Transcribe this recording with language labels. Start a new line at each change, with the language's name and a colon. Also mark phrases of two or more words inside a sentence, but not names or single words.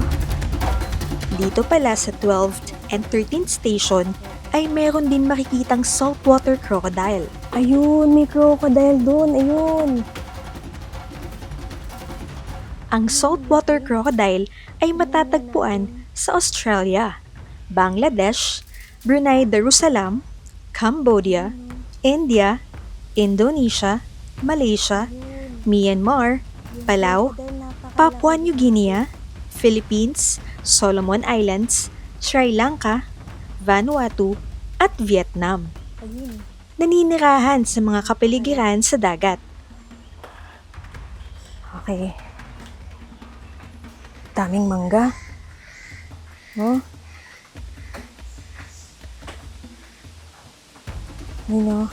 Filipino: Dito pala sa
English: 12th and 13th station
Filipino: ay meron din makikitang
English: saltwater crocodile.
Filipino: Ayun, may crocodile doon. Ayun. Ang
English: saltwater crocodile
Filipino: ay matatagpuan sa Australia, Bangladesh, Brunei Darussalam, Cambodia, India, Indonesia, Malaysia, Myanmar, Palau, Papua New Guinea, Philippines, Solomon Islands, Sri Lanka, Vanuatu, at Vietnam. Ayun. Naninirahan sa mga kapaligiran sa dagat. Okay. Daming mangga. Oh. Yun o.